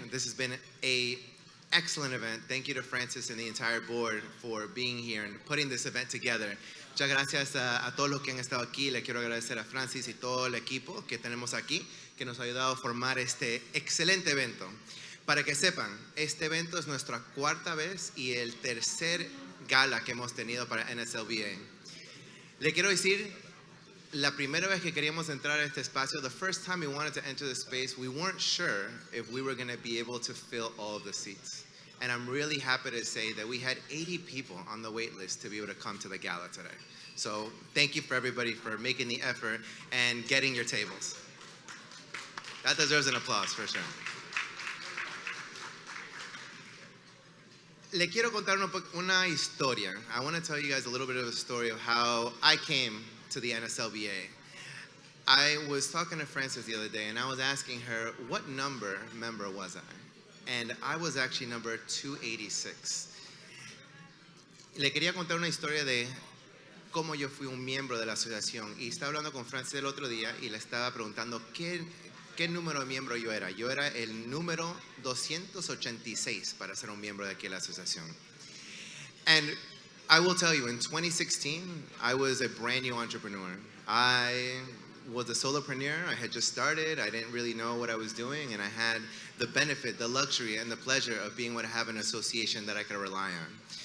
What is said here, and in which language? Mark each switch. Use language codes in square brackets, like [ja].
[en] This has been an excellent event. Thank you to Francis and the entire board for being here and putting this event together. [es] Muchas gracias a todos los que han estado aquí. Le quiero agradecer a Francis y todo el equipo que tenemos aquí, que nos ha ayudado a formar este excelente evento. Para que sepan, este evento es nuestra 4ª vez y el tercer gala que hemos tenido para NSLBA. Le quiero decir, la primera vez que queríamos entrar a este espacio, [en] the first time we wanted to enter the space, we weren't sure if we were going to be able to fill all of the seats. And I'm really happy to say that we had 80 people on the wait list to be able to come to the gala today. So thank you for everybody for making the effort and getting your tables. That deserves an applause for sure. [es] Le quiero contar una historia. [en] I want to tell you guys a little bit of a story of how I came to the NSLBA. I was talking to Frances the other day and I was asking her what member was I? And I was actually number 286. [es] Le quería contar una historia de cómo yo fui un miembro de la asociación. Y estaba hablando con Francis el otro día y le estaba preguntando qué número de miembro yo era. Yo era el número 286 para ser un miembro de aquí de la asociación. [en] And I will tell you, in 2016, I was a brand new entrepreneur. I was a solopreneur. I had just started. I didn't really know what I was doing, and I had the benefit, the luxury, and the pleasure of being able to have an association that I could rely on.